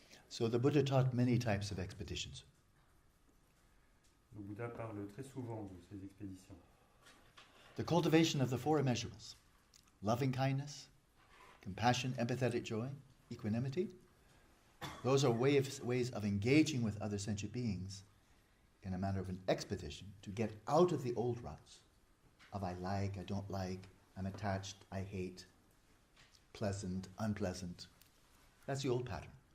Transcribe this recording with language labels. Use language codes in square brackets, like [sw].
[en] So the Buddha taught many types of expeditions. [fr] Le Bouddha parle très souvent de ces expéditions. [en] The cultivation of the four immeasurables, loving kindness, compassion, empathetic joy, equanimity, those are ways of engaging with other sentient beings in a manner of an expedition to get out of the old ruts of I like, I don't like, I'm attached, I hate, pleasant, unpleasant. That's the old pattern.